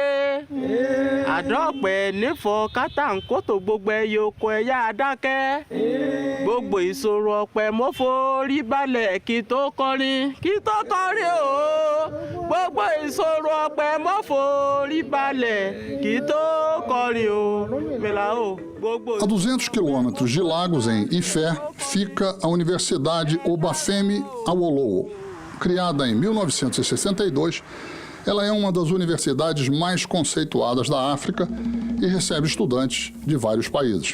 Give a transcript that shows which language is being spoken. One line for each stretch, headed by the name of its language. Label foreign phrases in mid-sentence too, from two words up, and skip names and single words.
Yoruba: Àdọ́pẹ̀ nífọ̀ kátàǹkótó gbogbo ẹyẹ oko ẹ̀yà adákẹ́. Gbogbo ìṣòro ọ̀pẹ mo forí balẹ̀ kí tó kọrin o. Gbogbo ìṣòro ọ̀pẹ mo forí balẹ̀ kí tó kọrin o. Mela o.
Portuguese: A 200 quilômetros de Lagos, em Ifé, fica a Universidade Obafemi Awolowo. Criada em 1962, ela é uma das universidades mais conceituadas da África e recebe estudantes de vários países.